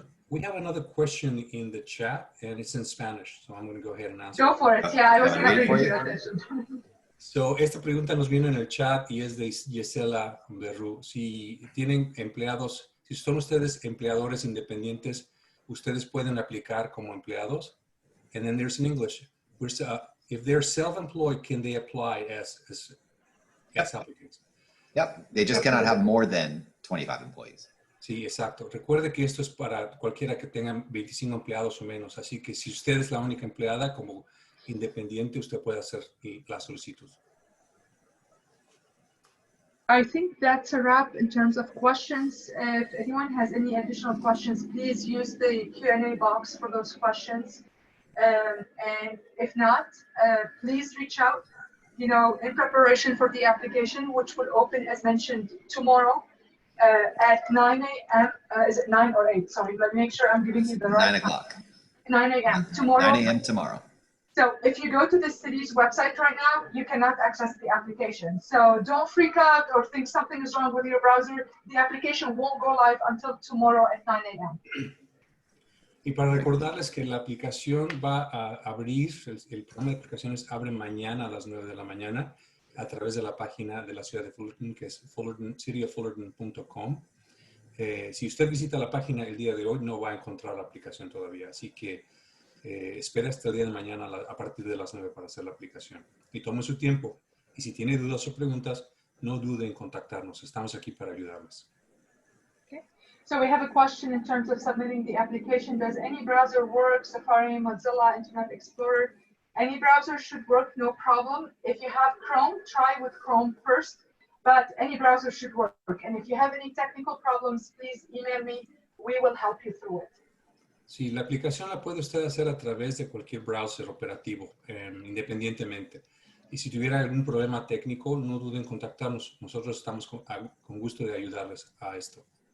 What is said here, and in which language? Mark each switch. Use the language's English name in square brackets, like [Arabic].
[English] We have another question in the chat and it's in Spanish, so I'm going to go ahead and answer. Go for it. Yeah, I was going to read read it your for you. attention. [Spanish] So, esta pregunta nos viene en el chat y es de Gisela Berru. Si tienen empleados, si son ustedes empleadores independientes, ustedes pueden aplicar como empleados. [English] And then there's in English, if they're self-employed, can they apply as applicants? Yep, they just cannot have more than 25 employees. [Spanish] Sí, exacto. Recuerde que esto es para cualquiera que tenga 25 empleados o menos. Así que si usted es la única empleada como independiente, usted puede hacer la solicitud. [English] I think that's a wrap in terms of questions. If anyone has any additional questions, please use the Q&A box for those questions. And if not, please reach out, in preparation for the application, which will open, as mentioned, tomorrow at 9 a.m. Is it 9 or 8? Sorry, let me make sure I'm giving you the right 9 o'clock. 9 a.m. tomorrow. 9 a.m. tomorrow. So if you go to the city's website right now, you cannot access the application. So don't freak out or think something is wrong with your browser. The application won't go live until tomorrow at 9 a.m. [Spanish] Y para recordarles que la aplicación va a abrir, el programa de aplicaciones abre mañana a las 9 de la mañana a través de la página de la ciudad de Fullerton, que es cityofullerton.com. Si usted visita la página el día de hoy, no va a encontrar la aplicación todavía. Así que espera hasta el día de mañana a partir de las 9 para hacer la aplicación. Y tome su tiempo. Y si tiene dudas o preguntas, no dude en contactarnos. Estamos aquí para ayudarles. [English] Okay. So we have a question in terms of submitting the application. Does any browser work? Safari, Mozilla, Internet Explorer? Any browser should work, no problem. If you have Chrome, try with Chrome first, but any browser should work. And if you have any technical problems, please email me we will help you through it. [Spanish] Sí, la aplicación la puede usted hacer a través de cualquier browser operativo, independientemente. Y si tuviera algún problema técnico, no duden en contactarnos. Nosotros estamos con gusto de ayudarles a esto.